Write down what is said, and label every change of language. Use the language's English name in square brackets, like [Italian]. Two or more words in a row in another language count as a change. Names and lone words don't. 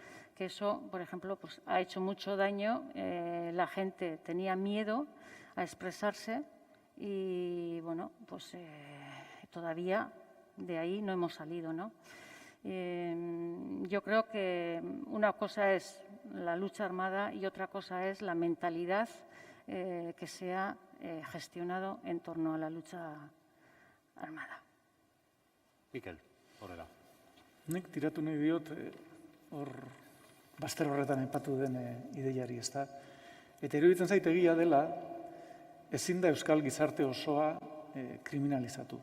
[Spanish] Que eso, por ejemplo, pues, ha hecho mucho daño. La gente tenía miedo a expresarse y, bueno, pues todavía de ahí no hemos salido, ¿no? Yo creo que una cosa es la lucha armada y otra cosa es la mentalidad que se ha gestionado en torno a la lucha armada. [Basque] Mikel, horrela. Nik tiratu nahi diot, hor bazter horretan aipatu den ideiari, ezta? Eta iruditzen zait egia dela, ezin da euskal gizarte osoa kriminalizatu.